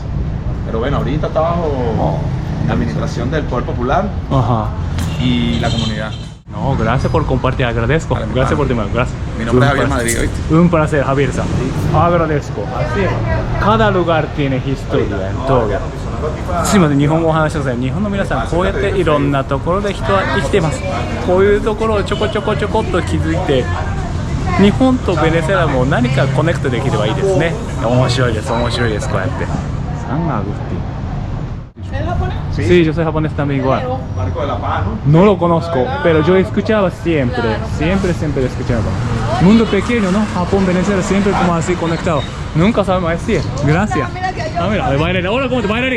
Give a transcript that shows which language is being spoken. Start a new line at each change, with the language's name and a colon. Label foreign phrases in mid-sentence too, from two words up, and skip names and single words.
Spanish: Pero bueno, ahorita está bajo la administración del Poder Popular Ajá. y la comunidad. No, gracias por compartir, agradezco. Vale, Gracias por vale. tu gracias. Mi nombre es Un Javier placer. Madrid, ¿oíste? Un placer, Javier San. Agradezco. Así es. Cada lugar tiene historia en todo.
Japanese: すいません、日本語をお話しください。日本の皆さん、こうやっていろんなところで人は生きてます。こういうところをちょこちょこちょこっと気づいて、日本とベネズエラも何かコネクトできればいいですね。面白いです、面白いです、こうやって。サンアグっていう。
Spanish: ¿Es japonés? Sí, yo soy japonés también igual. Marco de la Paz, ¿no? No lo conozco, pero yo escuchaba siempre, siempre escuchaba. Mundo pequeño, ¿no? Japón, Venezuela, siempre como así conectado. Nunca sabemos decir. Gracias. Ah, mira, bailarín. Hola, ¿cómo te bailarín?